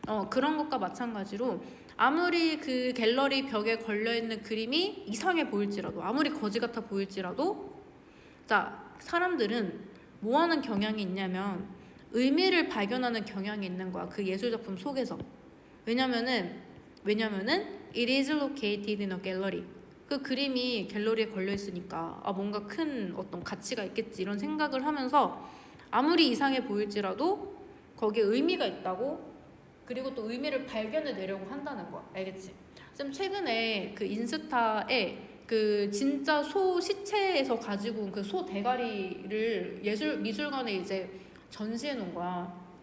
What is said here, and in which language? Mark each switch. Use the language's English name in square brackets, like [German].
[Korean] 그런 것과 마찬가지로 아무리 그 갤러리 벽에 걸려있는 그림이 이상해 보일지라도, 아무리 거지 같아 보일지라도, 자, 사람들은 뭐 하는 경향이 있냐면 의미를 발견하는 경향이 있는 거야. 그 예술작품 속에서. 왜냐면은 [English] it is located in a gallery. [Korean] 그 그림이 갤러리에 걸려 있으니까 뭔가 큰 어떤 가치가 있겠지 이런 생각을 하면서 아무리 이상해 보일지라도 거기에 의미가 있다고, 그리고 또 의미를 발견해 내려고 한다는 거야. 알겠지? 쌤 최근에 그 인스타에 그 진짜 소 시체에서 가지고 온 그 소 대가리를 미술관에 이제 전시해 놓은 거야.